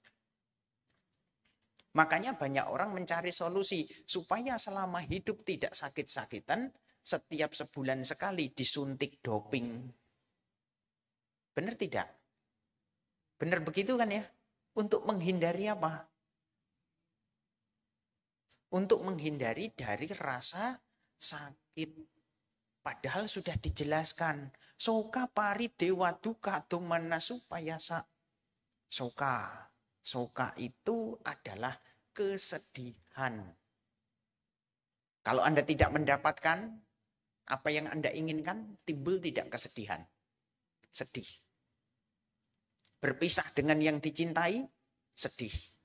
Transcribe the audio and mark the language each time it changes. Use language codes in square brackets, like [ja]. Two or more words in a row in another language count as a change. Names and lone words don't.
[id] Makanya banyak orang mencari solusi supaya selama hidup tidak sakit-sakitan, setiap sebulan sekali disuntik doping. Benar tidak? Benar begitu kan ya? Untuk menghindari apa? Untuk menghindari dari rasa sakit. Padahal sudah dijelaskan. [pi] Soka pari dewa duka tumana supayasa. [id] Soka itu adalah kesedihan. Kalau Anda tidak mendapatkan apa yang Anda inginkan, timbul tidak kesedihan. Sedih. Berpisah dengan yang dicintai, sedih.